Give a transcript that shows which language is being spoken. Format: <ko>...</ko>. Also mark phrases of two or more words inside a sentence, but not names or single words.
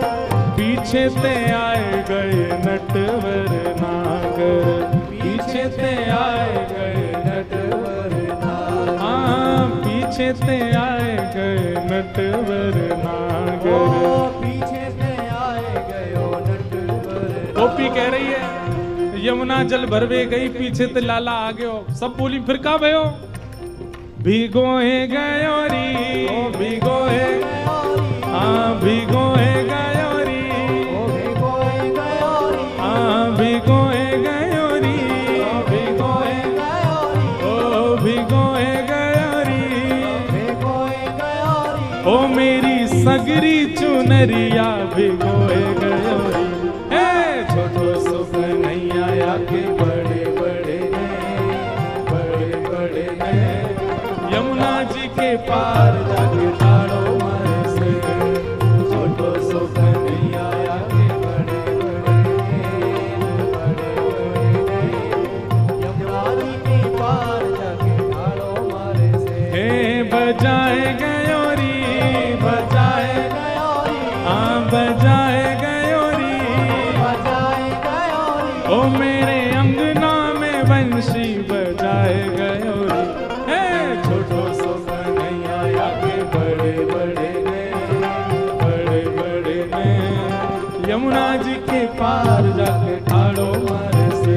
<bra>पीछे ते आए गए नटवर नागर, पीछे ते आए गए नटवर नागर। हाँ पीछे ते आए गए नटवर नागर, पीछे से आए गयो नटवर।</bra> <hi>गोपी कह रही है</hi> <bra>यमुना जल भरवे गई, पीछे ते लाला आ गयो। सब बोली फिर का भयो? भिगोए गयो री, भिगोए, हाँ भिगोए गयो री, हाँ भिगोए गयो री, भिगोए गयो री, ओ भिगोए गयो री, ओ मेरी सगरी चुनरिया भिगोए गयो री। छोटो सो कन्हैया के बड़े बड़े ने, बड़े बड़े ने यमुना जी के पार जाके ठाड़ो मारे से। छोटो सो कन्हैया के बड़े बड़े ने, बड़े बड़े ने यमुना जी के पार जाके ठाड़ो मारे से। हे बजाए गयो री, बजाए गयो री, हाँ बजाए गयो री, बजाए गयो री, ओ मेरे अंगना में बंशी बजाए गयो री। हे छोटो सो कन्हैया के बड़े बड़े ने, बड़े बड़े ने यमुना जी के पार जाके ठाड़ो मारे से।</bra>